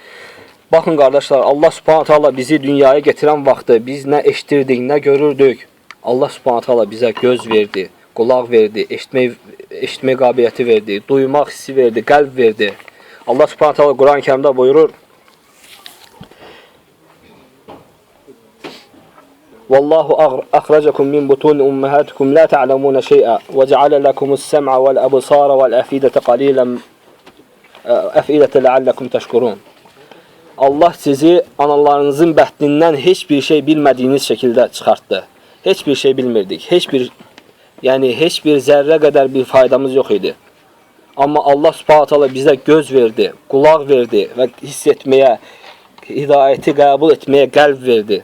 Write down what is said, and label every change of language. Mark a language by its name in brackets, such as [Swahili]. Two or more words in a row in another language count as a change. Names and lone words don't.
[Azerbaijani] Baxın qardaşlar, Allah [Arabic] سبحانه تعالى [Azerbaijani] bizi dünyaya gətirən vaxtı biz nə eşitirdik, nə görürdük. Allah [Arabic] سبحانه تعالى [Azerbaijani] bizə göz verdi, qulaq verdi, eşitmək qabiliyyəti verdi, duymaq hissi verdi, qəlb verdi. [Arabic] الله سبحانه تعالى [Azerbaijani] Quran-Kərimdə buyurur: [Arabic] "والله أخرجكم من بطون أمهاتكم لا تعلمون شيئا وجعل لكم السمع والأبصار والأفئدة قليلا لعلكم تشكرون." [Azerbaijani] Allah sizi analarınızın bətnindən heç bir şey bilmədiyiniz şəkildə çıxartdı. Heç bir şey bilmirdik. Heç bir zərrə qədər bir faydamız yox idi. Amma Allah [Arabic] سبحانه تعالى [Azerbaijani] bizə göz verdi, qulaq verdi və hiss etməyə, hidayəti qəbul etməyə qəlb verdi.